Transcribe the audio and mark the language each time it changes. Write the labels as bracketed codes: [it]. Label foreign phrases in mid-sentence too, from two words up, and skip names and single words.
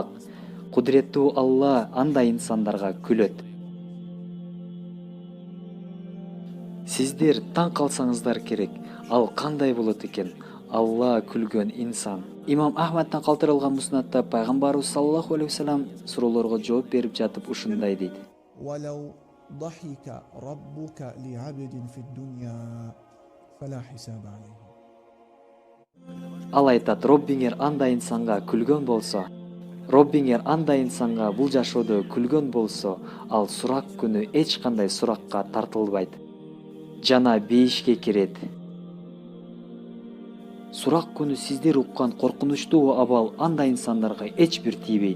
[ky] Кудуреттүү Алла андай инсандарга күлөт." Сиздер таң калсаңыздар керек. Ал кандай болот экен? Алла күлгөн инсан. Имам Ахмадтан калтырылган муснатта пайгамбарыбыз [ar] صلى الله عليه وسلم [ky] суроолорго жооп берип жатып ушундай дейт. [ar] ولو ضحك ربك لعبد في الدنيا فلا حساب عليه. [ky] Ал айтат, Роббиңер андай инсанга күлгөн болсо, Роббиңер андай инсанга бул жашоодо күлгөн болсо, ал сурак күнү эч кандай суракка тартылбайт жана бейишке кирет. Сурак күнү сиздер уккан коркунучтуу абал андай инсандарга эч бир тийбейт.